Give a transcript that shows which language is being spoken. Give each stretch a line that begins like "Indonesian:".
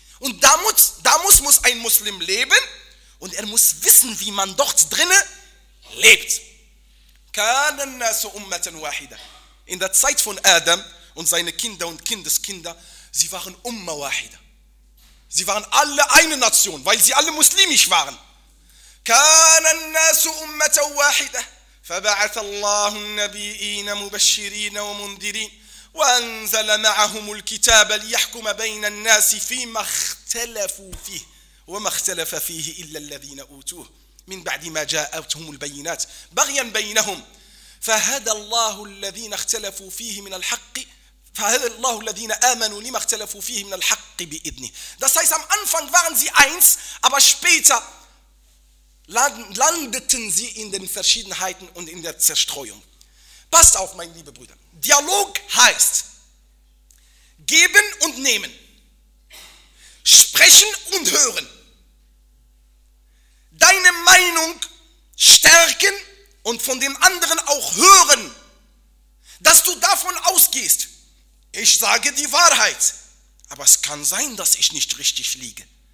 German: Und da muss ein Muslim leben und er muss wissen, wie man dort drinnen lebt.
Arabic: كَانَ النَّاسُ أُمَّةً وَحِدًا.
German: In der Zeit von Adam und seine Kinder und Kindeskinder, sie waren Umma wahida. Sie waren alle eine Nation, weil sie alle muslimisch waren.
Arabic: كان الناس أمة واحدة فبعث الله النبيين مبشرين ومنذرين وأنزل معهم الكتاب ليحكم بين الناس فيما اختلفوا فيه وما اختلف فيه إلا الذين أوتوه من بعد ما جاءتهم البينات بغيا بينهم فهدى الله الذين اختلفوا فيه من الحق فَهَذَا اللَّهُ الَّذِينَ آمَنُوا لِمَا اخْتَلَفُوا فِيهِ مِنَ الْحَقِّ بِإِذْنِهِ.
German: Das heißt, am Anfang waren sie eins, aber später landeten sie in den Verschiedenheiten und in der Zerstreuung. Passt auf, meine lieben Brüder. Dialog heißt, geben und nehmen, sprechen und hören, deine Meinung stärken und von dem anderen auch hören, dass du davon ausgehst, ich sage die Wahrheit, aber es kann sein, dass ich nicht richtig liege.